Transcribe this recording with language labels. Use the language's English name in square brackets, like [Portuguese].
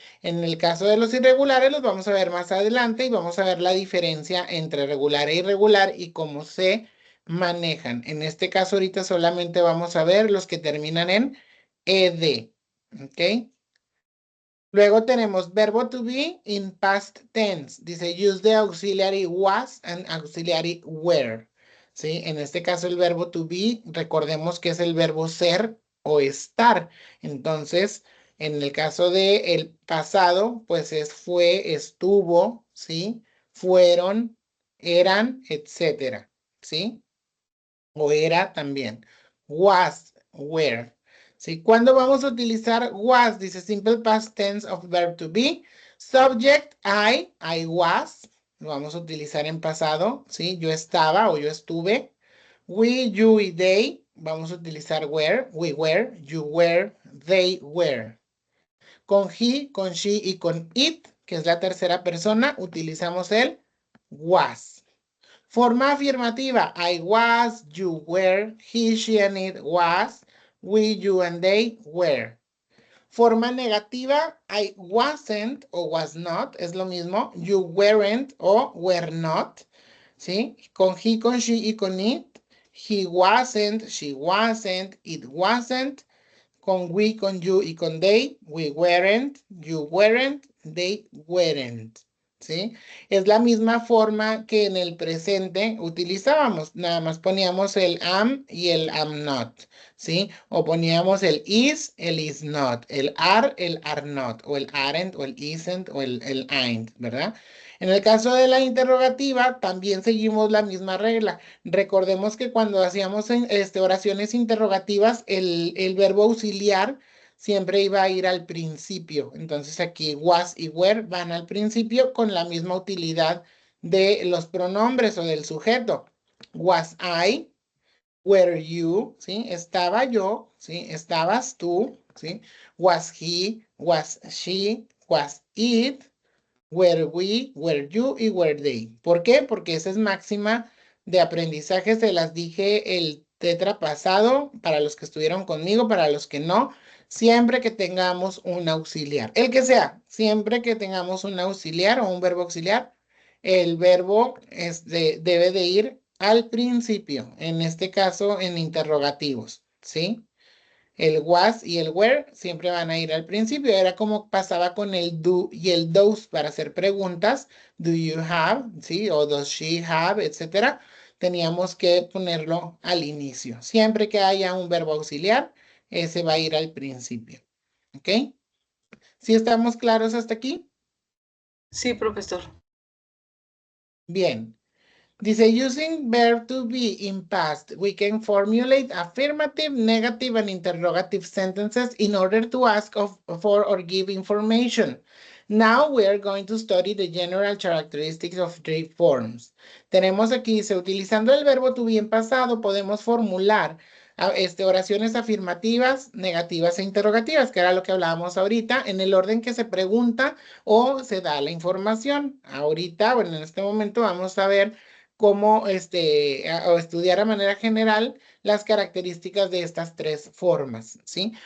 [Spanish] En el caso de los irregulares los vamos a ver más adelante y vamos a ver la diferencia entre regular e irregular y cómo se manejan. En este caso ahorita solamente vamos a ver los que terminan en ed, ¿ok? Luego tenemos verbo to be [English] in past tense. Dice, use the auxiliary was and auxiliary were. [Spanish] ¿Sí? En este caso el verbo to be, recordemos que es el verbo ser o estar. Entonces, en el caso de el pasado, pues es fue, estuvo, ¿sí? Fueron, eran, etcétera, ¿sí? O era también. [English] Was, were. [Spanish] ¿Sí? ¿Cuándo vamos a utilizar was? [English] Dice simple past tense of verb to be. Subject, I was. [Spanish] Lo vamos a utilizar en pasado, ¿sí? Yo estaba o yo estuve. [English] We, you y they. [Spanish] Vamos a utilizar were. [English] We were, you were, they were. [Spanish] Con he, con she y con it, que es la tercera persona, utilizamos el was. Forma afirmativa. [English] I was, you were, he, she, and it was, we, you, and they were. [Spanish] Forma negativa. [English] I wasn't o was not. [Spanish] Es lo mismo. [English] You weren't o were not. ¿Sí? [Spanish] Con he, con she y con it. [English] He wasn't, she wasn't, it wasn't. [Spanish] Con we, con you y con they. [English] We weren't, you weren't, they weren't. [Spanish] ¿Sí? Es la misma forma que en el presente utilizábamos. Nada más poníamos el am y el am not. ¿Sí? O poníamos el is not. El are not. O el aren't, o el isn't, o el ain't, ¿verdad? En el caso de la interrogativa, también seguimos la misma regla. Recordemos que cuando hacíamos oraciones interrogativas, el verbo auxiliar siempre iba a ir al principio. Entonces aquí was y were van al principio con la misma utilidad de los pronombres o del sujeto. [English] Was I, were you, [Spanish] ¿sí? Estaba yo, ¿sí? Estabas tú, ¿sí? [English] Was he, was she, was it, were we, were you y were they. [Spanish] ¿Por qué? Porque esa es máxima de aprendizaje. Se las dije el tetra pasado para los que estuvieron conmigo, para los que no. Siempre que tengamos un auxiliar, el que sea, siempre que tengamos un auxiliar o un verbo auxiliar, el verbo debe de ir al principio, en este caso en interrogativos, ¿sí? El was y el were siempre van a ir al principio. Era como pasaba con el do y el those para hacer preguntas. [English] Do you have? ¿Sí? O does she have? Etcétera. [Spanish] Teníamos que ponerlo al inicio. Siempre que haya un verbo auxiliar, ese va a ir al principio. ¿Ok? ¿Sí estamos claros hasta aquí? Sí, profesor. Bien. [English] Dice, using verb to be in past, we can formulate affirmative, negative, and interrogative sentences in order to ask for or give information. Now we are going to study the general characteristics of three forms. [Spanish] Tenemos aquí, dice, utilizando el verbo to be en pasado, podemos formular oraciones afirmativas, negativas e interrogativas, que era lo que hablábamos ahorita, en el orden que se pregunta o se da la información. Ahorita, bueno, en este momento vamos a ver cómo o estudiar a manera general las características de estas tres formas, ¿sí?